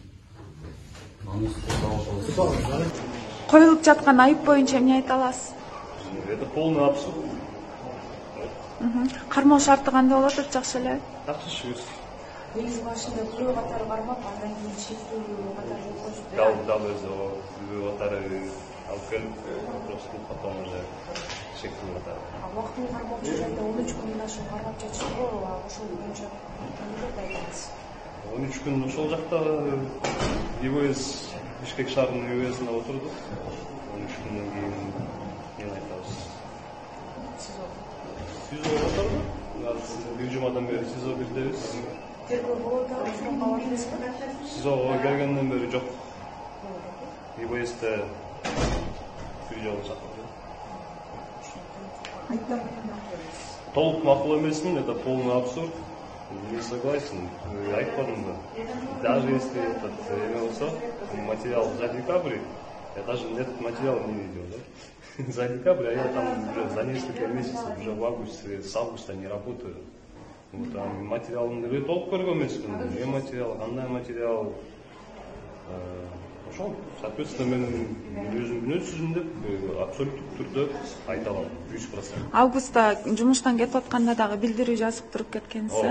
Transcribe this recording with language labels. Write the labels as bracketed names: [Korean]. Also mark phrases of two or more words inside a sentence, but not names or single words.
[Kyrgyz] Коюлуп жаткан айып боюнча эмне айта аласыз? [Russian] Это полный абсурд. [Kyrgyz] Кармоо шарты кандай болот? Жакшы эле. Жакшы шүгүр. Негизи башында күбө катары кармап, андан кийин шектүү катары коюшуп. Дал өзү күбө катары алып келип, [Russian] просто потом уже [Kyrgyz] шектүү катары. Убактын кармоочу жайда 13 күндөн ашык кармап жатышпы, ошол боюнча эмне айтасыз? 13 күн ошол жакта ИВС Бишкек шаарынын ИВСинде отурдук. 13 күндөн кийин эмне айтабыз? СИЗО отурду. Бир жумадан бери СИЗО бирдебиз. Тергөө болот, срокко бардыңызбы? СИЗОго келгенден бери жок. ИВСте бир жолу чакырды. Толук макул эмесмин, [Russian] это полный абсурд. Не согласен. [Kyrgyz] Айтпадым да. [Russian] Даже если этот имелся материал за декабрь, я даже этот материал не видел, да? За декабрь, а я там уже за несколько месяцев, уже в августе, с августа не работаю. [Kyrgyz] Вот, а материалын деле толук көргөн эмесмин. [Russian] Не материал, [Kyrgyz] кандай материал. Ошол, соответственно, мен өзүмдүн сөзүмдү абсолюттук түрдө айта алам, 100%. Августта жумуштан кетип атканда дагы билдирүү жазып туруп кеткенсиз.